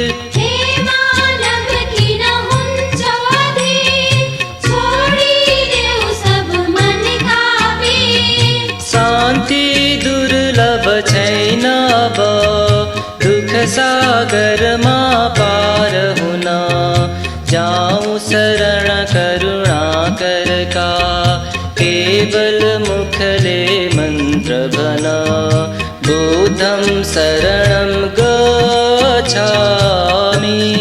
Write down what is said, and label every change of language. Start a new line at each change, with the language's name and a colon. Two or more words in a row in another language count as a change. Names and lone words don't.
Nepali: हे मानव किन हुन्छौ अधीर छोडिदेऊ सब
Hindi: मन का पीर।
Nepali: शान्ति दुर्लभ छैन अब दुख सागरमा पार हुन जाऊं
Hindi: शरण करुणाकर का
Nepali: केवल मुखले मंत्र भन।
Pali: बुद्धं शरणं गच्छामि।